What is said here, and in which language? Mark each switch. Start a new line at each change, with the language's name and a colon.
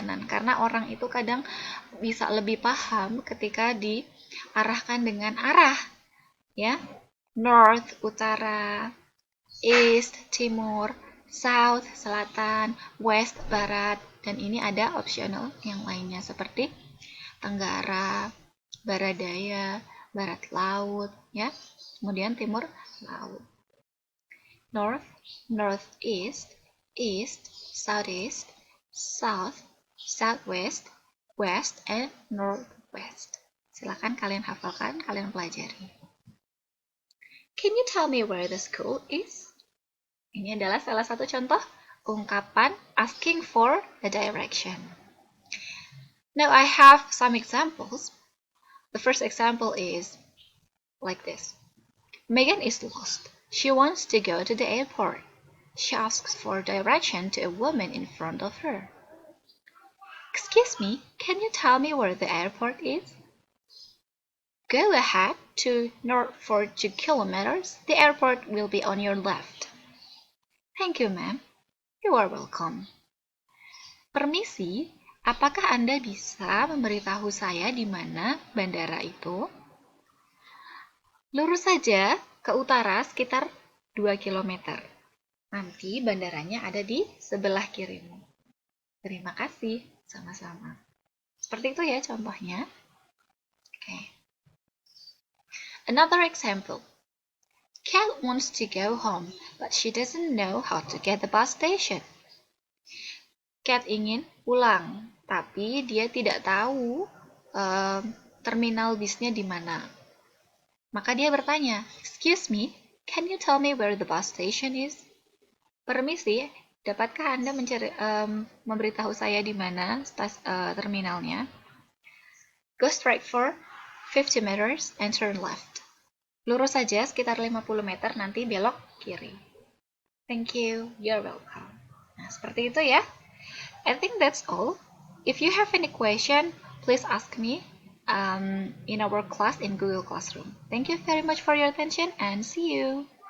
Indonesian: karena orang itu kadang bisa lebih paham ketika diarahkan dengan arah, ya, north, utara, east, timur, south, selatan, west, barat, dan ini ada optional yang lainnya seperti tenggara, barat daya, barat laut, ya, kemudian timur laut.
English: North, northeast, east, southeast, south, southwest, west, and northwest.
Indonesian: Silakan kalian hafalkan, kalian pelajari.
English: Can you tell me where the school is?
Indonesian: Ini adalah salah satu contoh ungkapan
English: asking for a direction. Now I have some examples. The first example is like this. Megan is lost. She wants to go to the airport. She asks for direction to a woman in front of her. Excuse me, can you tell me where the airport is? Go ahead to north for 2 kilometers. The airport will be on your left. Thank you, ma'am. You are welcome.
Indonesian: Permisi, apakah Anda bisa memberitahu saya di mana bandara itu? Lurus saja ke utara sekitar 2 km. Nanti bandaranya ada di sebelah kirimu. Terima kasih, sama-sama. Seperti itu ya contohnya.
English: Okay. Another example. Cat wants to go home, but she doesn't know how to get the bus station.
Indonesian: Cat ingin pulang, tapi dia tidak tahu terminal bisnya di mana. Maka dia bertanya,
English: "Excuse me, can you tell me where the bus station is?"
Indonesian: Permisi, dapatkah Anda memberitahu saya di mana terminalnya?
English: Go straight for 50 meters and turn left.
Indonesian: Lurus saja sekitar 50 meter, nanti belok kiri.
English: Thank you, you're welcome.
Indonesian: Nah, seperti itu ya.
English: I think that's all. If you have any question, please ask me in our class in Google Classroom. Thank you very much for your attention and see you.